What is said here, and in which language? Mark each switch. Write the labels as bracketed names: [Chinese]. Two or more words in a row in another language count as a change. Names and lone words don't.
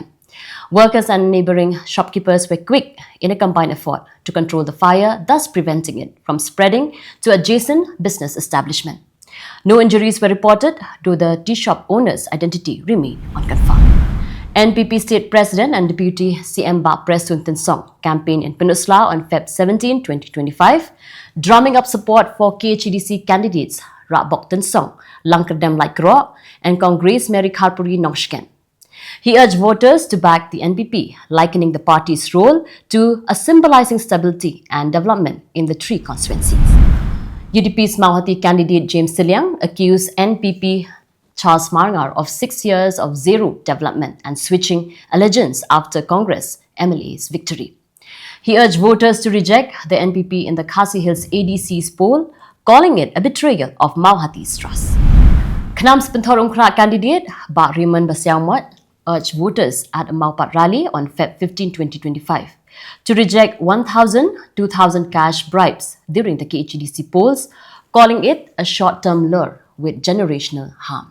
[English] Workers and neighbouring shopkeepers were quick in a combined effort to control the fire, thus preventing it from spreading to adjacent business establishment. No injuries were reported, though the tea shop owner's identity remained unconfirmed. NPP State President and Deputy CM Bak Presun Tin Song campaigned in Peninsula on Feb 17, 2025, drumming up support for KHADC candidates Rak Bok Tin Song, Langkerdem Laikro, and Congress Mary Kharpuri Nongshken. He urged voters to back the NPP, likening the party's role to a symbolizing stability and development in the three constituencies. UDP's Mauhati candidate James Siliang accused NPP Charles Marngar of 6 years of zero development and switching allegiance after Congress MLA's victory. He urged voters to reject the NPP in the Khasi Hills ADC's poll, calling it a betrayal of Mauhati's trust. Khnam's Panthorum Krak candidate Bak Raymond Basiangwan urged voters at a Maupat rally on Feb 15, 2025 to reject 1,000, 2,000 cash bribes during the KHADC polls, calling it a short-term lure with generational harm.